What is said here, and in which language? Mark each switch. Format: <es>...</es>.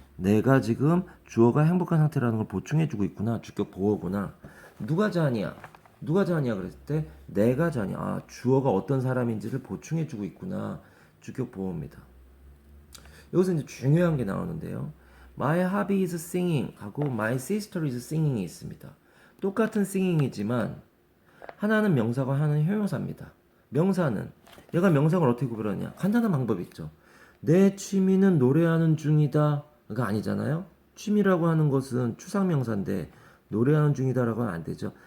<ko>내가 지금 주어가 행복한 상태라는 걸 보충해주고 있구나. 주격 보어구나. 누가 자냐? 누가 자냐 그랬을 때 내가 자냐. 아, 주어가 어떤 사람인지를 보충해주고 있구나. 주격 보어입니다. 여기서 이제 중요한 게 나오는데요.</ko> <en>My hobby is singing 하고 My sister is singing이 있습니다.</en> <ko>똑같은 singing이지만 하나는 명사고 하나는 형용사입니다. 명사는 얘가 명사를 어떻게 구별하냐? 간단한 방법이 있죠. 내 취미는 노래하는 중이다가 아니잖아요. 취미라고 하는 것은 추상명사인데 노래하는 중이다라고는 안 되죠.</ko>